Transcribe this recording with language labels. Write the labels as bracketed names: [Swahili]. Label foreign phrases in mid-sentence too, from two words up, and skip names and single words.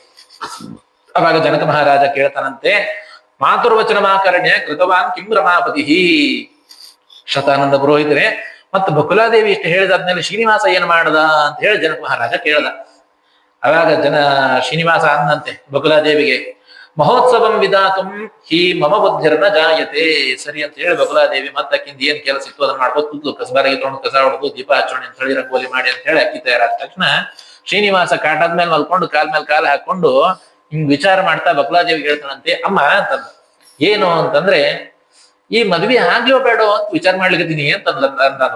[Kannada] ಅವಾಗ ಜನಕ ಮಹಾರಾಜ ಕೇಳ್ತಾನಂತೆ, [Sanskrit] ಮಾತುರ್ವಚನಮಾಕರ್ಣ್ಯ ಕೃತವಾನ್ ಕಿಂ ರಮಾಪತಿ. [Kannada] ಶತಾನಂದ ಪುರೋಹಿತರೆ, ಮತ್ತು ಬಕುಲಾದೇವಿ ಇಷ್ಟು ಹೇಳಿದಾದ್ಮೇಲೆ ಶ್ರೀನಿವಾಸ ಏನ್ ಮಾಡದ ಅಂತ ಹೇಳಿ ಜನಕ ಮಹಾರಾಜ ಕೇಳ್ದ. ಅವಾಗ ಶ್ರೀನಿವಾಸ ಅಂದಂತೆ ಬಕುಲಾದೇವಿಗೆ, [Sanskrit] ಮಹೋತ್ಸವಂ ವಿಧಾತುಂ ಹಿ ಮಮ ಬುದ್ಧಿರ್ನ ಜಾಯತೆ. [Kannada] ಸರಿ ಅಂತ ಹೇಳಿ ಬಕುಲಾದೇವಿ ಮತ್ತಕ್ಕಿಂದ ಏನ್ ಕೆಲಸ ಇತ್ತು ಅದನ್ನ ಮಾಡ್ಬೋದು ಕೂತ್ಲು. ಕಸಬಾರಿಗೆ ತೊಗೊಂಡು ಕಸ ಹೊಡೆದು ದೀಪ ಹಚ್ಚೋಣ ಅಂತ ಹೇಳಿ ರಂಗೋಲಿ ಮಾಡಿ ಅಂತ ಹೇಳಿ ಅಕ್ಕಿ ತಯಾರಾದ ತಕ್ಷಣ ಶ್ರೀನಿವಾಸ ಕಾಟಾದ್ಮೇಲೆ ಮಲ್ಕೊಂಡು ಕಾಲ್ ಮೇಲೆ ಕಾಲು ಹಾಕೊಂಡು ಹಿಂಗ್ ವಿಚಾರ ಮಾಡ್ತಾ ಬಕುಲಾದೇವಿ ಹೇಳ್ತಾನಂತೆ, ಅಮ್ಮ ಅಂತಂದ. ಏನು ಅಂತಂದ್ರೆ, ಈ ಮದ್ವೆ ಆಗ್ಲೋ ಬೇಡೋ ಅಂತ ವಿಚಾರ ಮಾಡ್ಲಿಕ್ಕೀನಿ ಅಂತಂದ್ವ.